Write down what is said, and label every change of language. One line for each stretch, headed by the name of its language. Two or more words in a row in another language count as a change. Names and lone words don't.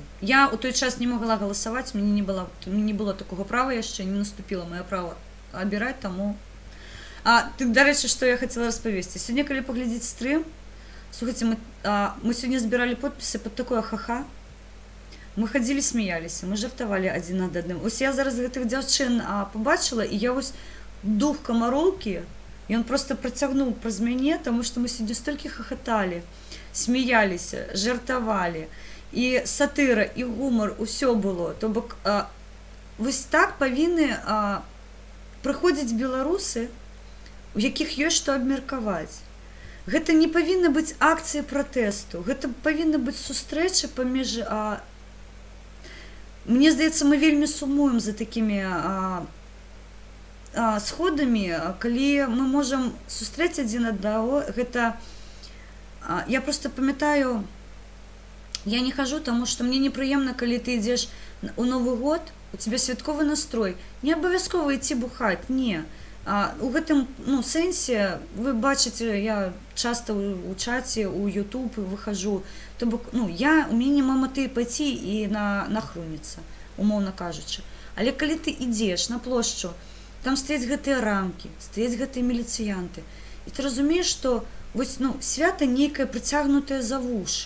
Ukrainian: Я у той час не могла голосовать, мені не було такого права яшчэ, не наступило моє право обирать, тому... До речі, що я хотіла розповісти. Сьогодні, коли поглядіть стрим, слухайте, ми сьогодні збирали підписи під такое ха-ха. Ми ходили, сміялися, ми жартували один над одним.
Belarusian: Ось я зараз гэтых дзяўчын побачила, і я ось дух камароўкі, ён просто працягнуў праз мяне, тому што мы сьогодні столькі хахаталі, сміяліся, жартавалі. І сатира, і гумор, усё было. То бок, вось так павінны прыходзіць беларусы, у якіх ёсць што абмеркаваць. Гэта не павінна быць акцыі пратэсту, гэта павінна быць сустрэча паміж... Мне здаецца, мы вельмі сумуем за такімі сходамі, калі мы можам сустрэць адзін аднаго. Гэта... Я просто памятаю...
Russian: Я не хожу, тому что мне неприемно, когда ты идешь у Новый год, у тебя святковый настрой. Не обовязково идти бухать, не.
Belarusian: У гэтым сенсе, вы бачите, я часто у чаті, у YouTube выхожу. То бок, у мяне няма мэты пайти і нахруніцца, умоўна кажучы. Але калі ты ідзеш на плошчу, там стаяць гэтыя рамкі, стаяць гэтыя міліцыянты. І ты разумееш, што свята нейкае прыцягнутае за вушы.